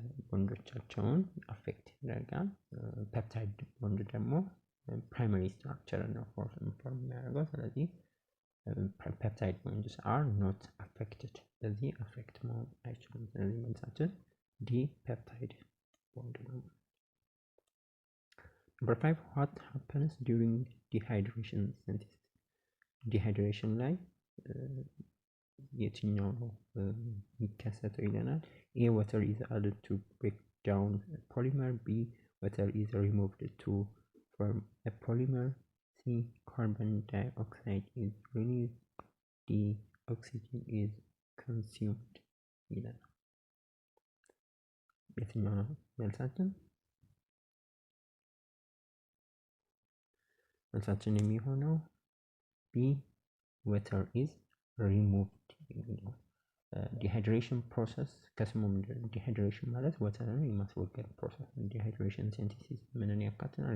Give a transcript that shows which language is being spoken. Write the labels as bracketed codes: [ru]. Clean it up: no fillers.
[am] ቦንዶቻቸውን አፌክት ያደርጋል። ፔፕታይድ ቦንድ ደግሞ ፕራይመሪ ስትራክቸር ነው ፎርም የሚያደርገው። ስለዚህ ፔፕታይድ ቦንድስ አር ኖት አፌክትድ፣ ስለዚህ አፌክት መሆን አይችሉም። ስለዚህ መልሳችን ዲ ፔፕታይድ ቦንድ ነው። [en] Number 5, what happens during dehydration synthesis? [am] ዲሃይድሬሽን ላይ የትኛው ነው የሚከሰተው ይለናል። [en] A water is added to break down a polymer, B water is removed to form a polymer, C carbon dioxide is released, D oxygen is consumed [am] ይለናል። የትኛው ነው መልሳችን? መልሳችን የሚሆነው ቢ [en] water is removed [am] ነው። ዲሃይድሬሽን ፕሮሰስ ከስሙ ዲሃይድሬሽን ማለት ወተርን የማስወገድ ፕሮሰስ። ዲሃይድሬሽን ሲንቴሲስ ምንን ያካትታል?